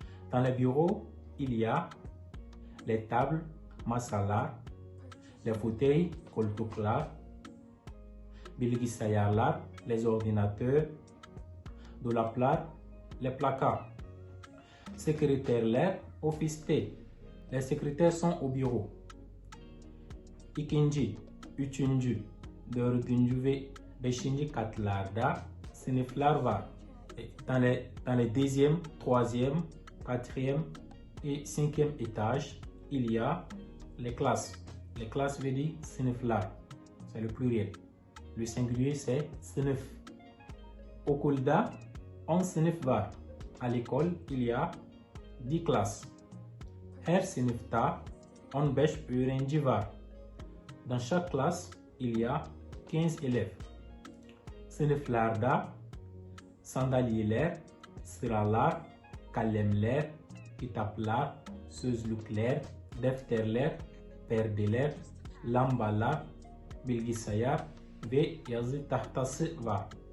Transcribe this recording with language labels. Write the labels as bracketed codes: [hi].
[fr] Dans les bureaux, il y a les tables, masalar, les fauteuils, koltuklar, bilgisayarlar, les ordinateurs, dolaplar, les placards. [tr] Sekreterler ofiste. [fr] Les secrétaires sont au bureau. [tr] İkinci, üçüncü, dördüncü ve beşinci katlarda sınıflar var. [fr] Dans les deuxième, troisième, quatrième et cinquième étages, il y a les classes. Les classes veut dire sınıflar. C'est le pluriel. Le singulier c'est sınıf. [tr] Okulda 10 sınıf var. [fr] À l'école, il y a 10 classes. [tr] Her sınıfta 15 öğrenci var. [fr] Dans chaque classe, il y a 15 élèves. [tr] Sınıflarda sandalyeler, sıralar, kalemler, kitaplar, sözlükler, defterler, perdeler, lambalar, bilgisayar ve yazı tahtası var.